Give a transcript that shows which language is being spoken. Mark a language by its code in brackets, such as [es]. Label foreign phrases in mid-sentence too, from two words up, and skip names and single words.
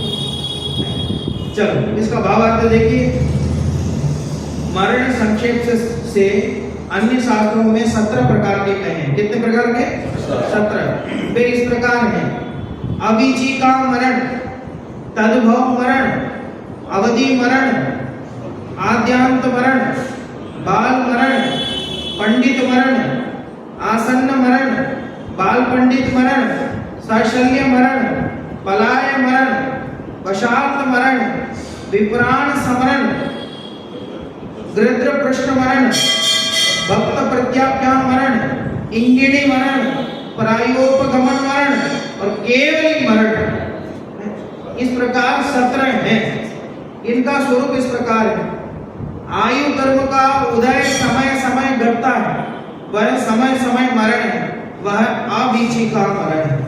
[hi] चलो इसका भावार्थ देखिए। मरण संक्षेप से अन्य शास्त्रों में 17 प्रकार के कहे हैं। कितने प्रकार के? 17। वे इस प्रकार हैं: अविची का मरण, तद्भव मरण, अवधि मरण, आद्यांत मरण, बाल मरण, पंडित मरण, आसन्न मरण, बाल पंडित मरण, साशल्य मरण, पलाय मरण, वशार्थ मरण, विप्राण समरण, गृध्र पृष्ठ मरण, भक्त प्रत्याख्यान मरण, इंगिणी मरण, प्रायोपगमन मरण और केवली मरण। इस प्रकार 17 हैं। इनका स्वरूप इस प्रकार है: आयु कर्म का उदय समय समय घटता है, वह समय समय मरण है, वह अविची का मरण है।